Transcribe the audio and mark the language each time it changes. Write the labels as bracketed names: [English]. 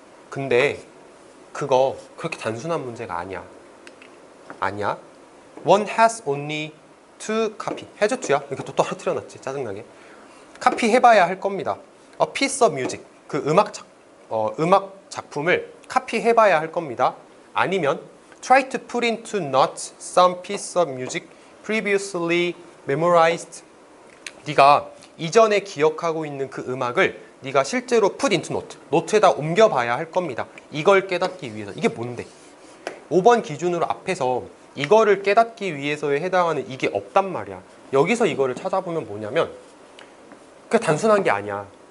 [Korean] 근데 그거 그렇게 단순한 문제가 아니야. 아니야. [English] One has only to copy. [Korean] 해줘 투야. 이렇게 또 떨어뜨려놨지. 짜증나게. 카피 해봐야 할 겁니다. [English] A piece of music. [Korean] 그 음악 작품을 카피해봐야 할 겁니다. 아니면 [English] try to put into notes some piece of music previously memorized. [Korean] 네가 이전에 기억하고 있는 그 음악을 네가 실제로 [English] put into note, [Korean] 노트에다 옮겨봐야 할 겁니다. 이걸 깨닫기 위해서. 이게 뭔데? 5번 기준으로 앞에서 이거를 깨닫기 위해서에 해당하는 이게 없단 말이야. 여기서 이거를 찾아보면 뭐냐면 그게 단순한 게 아니야.